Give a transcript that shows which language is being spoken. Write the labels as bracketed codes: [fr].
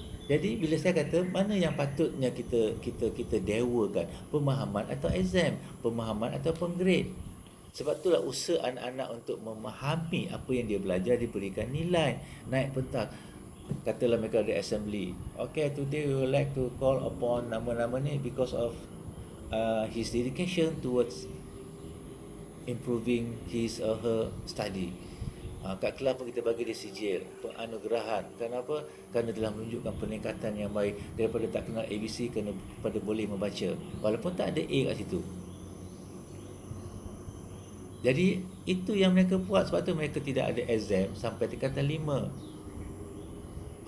[ms] Jadi bila saya kata mana yang patutnya kita dewakan, pemahaman atau exam, pemahaman atau grade. Sebab itulah usaha anak-anak untuk memahami apa yang dia belajar, diberikan nilai, naik pentas. Katalah mereka ada assembly. [en] Okay, today we would like to call upon [ms] nama-nama ni [en] because of his dedication towards improving his or her study. [ms] Kat kelas pun kita bagi dia sijil, penganugerahan. Kenapa? Kerana telah menunjukkan peningkatan yang baik daripada tak kenal ABC kepada boleh membaca, walaupun tak ada A kat situ. Jadi itu yang mereka buat. Sebab tu mereka tidak ada exam sampai tingkatan 5.